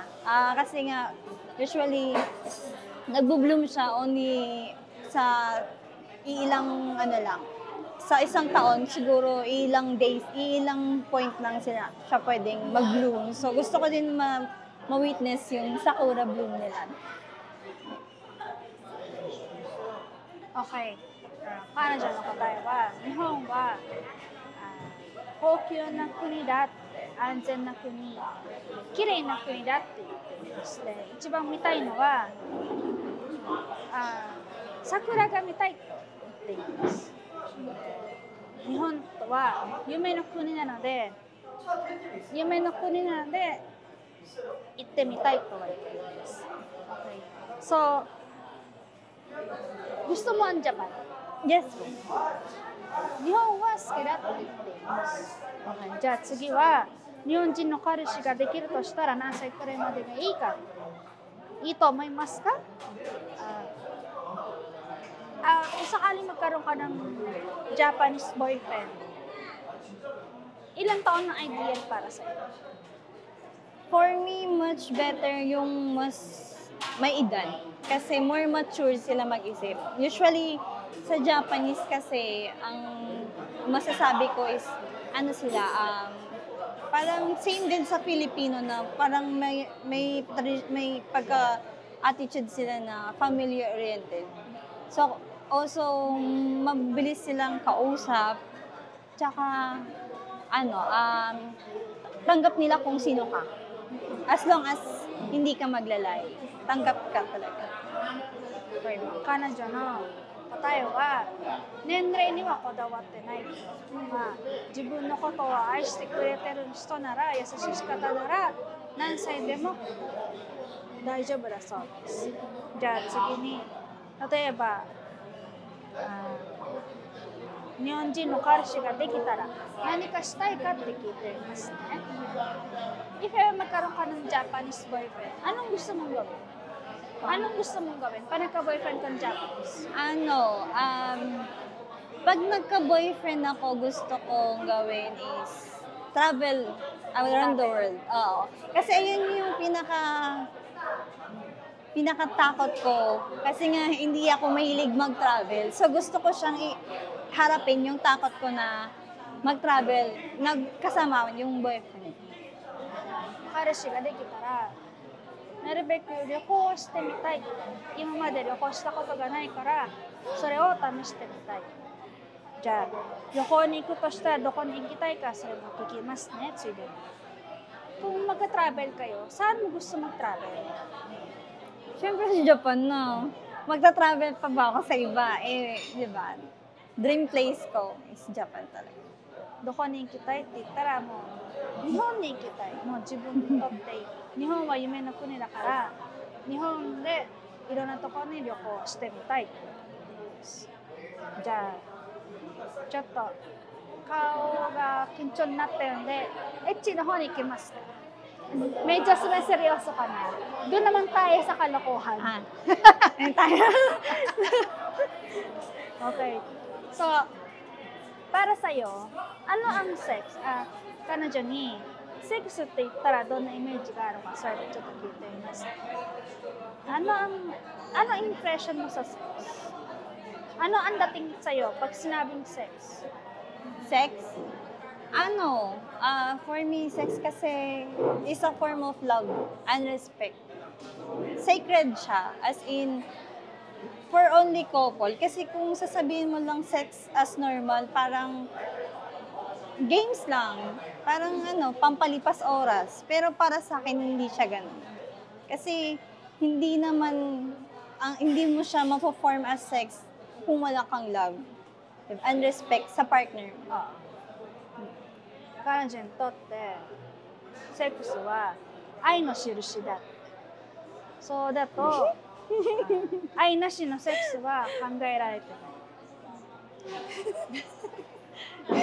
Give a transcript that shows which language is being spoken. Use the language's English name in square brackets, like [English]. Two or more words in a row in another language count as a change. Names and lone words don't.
[Filipino] Kasi nga, usually, nagbo-bloom siya only sa ilang lang. Sa isang taon, siguro ilang days, ilang point lang siya pwedeng mag-bloom. So, gusto ko din ma-witness yung sakura bloom nila. Okay. [Japanese] 彼女の答えは、日本は高級な国だって、安全な国、綺麗な国だって言っていまして、一番見たいのは桜が見たいと言っています。日本は夢の国なので行ってみたいとは言っています。Okay. [Filipino] So, gusto mo ang Japan? Yes. [Japanese] 日本は好きだと言っています。Okay. じゃあ次は、日本人の彼氏ができるとしたら何歳くらいまでがいいか。いいと思いますか？ [Filipino] kung sakali magkaroon ka ng Japanese boyfriend, ilang taon na ideal para sa'yo? [English] For me, much better [Filipino] yung mas may edad. Kasi [English] more mature [Filipino] sila mag-isip. Usually, sa Japanese kasi, ang masasabi ko is, parang same din sa Filipino na parang may pagka-attitude sila na family-oriented. So, also, mabilis silang kausap. Tsaka, tanggap nila kung sino ka. [English] As long as [Filipino] hindi ka maglalay, tanggap ka talaga. [Japanese] 彼女の答えは、年齢にはこだわってない。自分のことを愛してくれてる人なら、優しい方なら、 何歳でも大丈夫だそうです。じゃあ次に、例えば、日本人の彼氏ができたら何かしたいかって聞いていますね。 [English] If ever [Filipino] magkaroon ka ng Japanese boyfriend, anong gusto mong gawin? Anong gusto mong gawin? Pag nagka-boyfriend kang Japanese? Pag nagka-boyfriend ako, gusto kong gawin is [English] travel around the world. [Filipino] Oo. Kasi ayun yung pinakatakot ko. Kasi nga, hindi ako mahilig mag-travel. So, gusto ko siyang harapin yung takot ko na mag-travel, nagkasama yung boyfriend. [Japanese] 彼氏ができたら、なるべく旅行をしてみたい。今まで旅行したことがないから、それを試してみたい。じゃあ、旅行に行くとしたらどこに行きたいか、それも聞きますね、ついでに。 [Filipino] Kung mag-travel kayo, saan mo gusto mag-travel? Siyempre sa Japan na. Magta-travel pa ba ako sa iba? Di ba? [English] Dream place [Filipino] ko is Japan talaga. [Japanese] どこに行きたいって言ったらもう日本に行きたい。もう自分にとって日本は夢の国だから日本でいろんなところに旅行してみたいってことです。じゃあちょっと顔が緊張になってるんでエッチの方に行きますか。 [Filipino] Medyo seryoso ka na. Doon naman tayo sa kalokohan. Tayo. Okay. So, para sa'yo, ano ang sex? [Japanese] 彼女にセックスって言ったらどんなイメージがあるか、それでちょっと聞いてみます。 [Filipino] Ano impression mo sa sex? Ano ang dating sa'yo pag sinabing sex? Sex? [English] For me, sex kasi is a form of love and respect. Sacred siya, as in, for only couple. [Filipino] Kasi kung sasabihin mo lang [English] sex as normal, [Filipino] parang games lang. Parang pampalipas oras. Pero para sa akin, hindi siya ganun. Kasi hindi mo siya ma-perform [English] as sex [Filipino] kung wala kang [English] love and respect [Filipino] sa partner. [Japanese] 彼女にとってセックスは愛の印だ。そうだと愛なしのセックスは考えられてない。